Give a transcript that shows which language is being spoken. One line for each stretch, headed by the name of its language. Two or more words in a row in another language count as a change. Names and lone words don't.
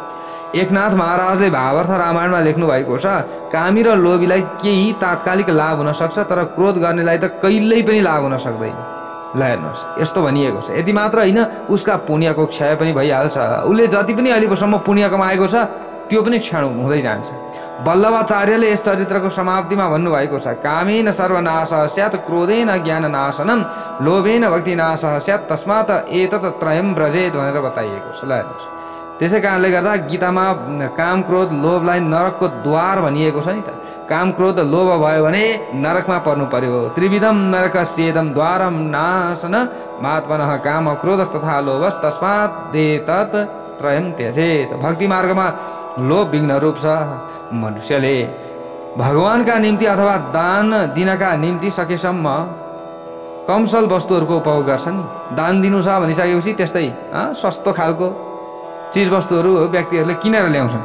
Nepali: एकनाथ महाराजले भावार्थ रामायणमा लेख्नु भएको छ, कामी र लोभीलाई केही तात्कालिक लाभ हुन सक्छ, तर क्रोध गर्नेलाई त कहिल्यै पनि लाभ हुन सक्दैन। ल हेर्नुहोस्, यस्तो भनिएको छ। यति मात्र होइन, उसका पुण्यको क्षय पनि भइहाल्छ। उसले जति पनि अहिलेसम्म पुण्य कमाएको छ त्यो पनि क्षण हुँदै जान्छ। वल्लभाचार्यले यस चरित्रको समाप्तिमा भन्नुभएको छ,
Sanskrit: कामेन सर्वनाशः स्यात्, क्रोधेन ज्ञाननाशनम्, लोभेन भक्तिनाशः स्यात्, तस्मात् एतत् त्रयम् व्रजेत्
Nepali: भनेर बताइएको छ। ल हेर्नुहोस्, त्यसै कारणले गर्दा गीतामा काम क्रोध लोभलाई नरकको द्वार भनिएको छ नि त। काम क्रोध लोभ भयो भने नरकमा पर्नु पर्यो।
Sanskrit: त्रिविधम नरकस्येदं द्वारम नाशन महात्मनः काम क्रोधस्तथा लोभस्, तस्मात् एतत् त्रयम् त्यजेत्।
Nepali: भक्ति मार्गमा लोभ विघ्न रूप छ। मनुष्यले भगवानका निम्ति अथवा दान दिनका निम्ति सकेसम्म कमसल वस्तुहरूको उपभोग गर्छन्। दान दिनु छ भनिसकेपछि त्यस्तै सस्तो खालको चिज वस्तुहरू व्यक्तिहरूले किनेर ल्याउँछन्।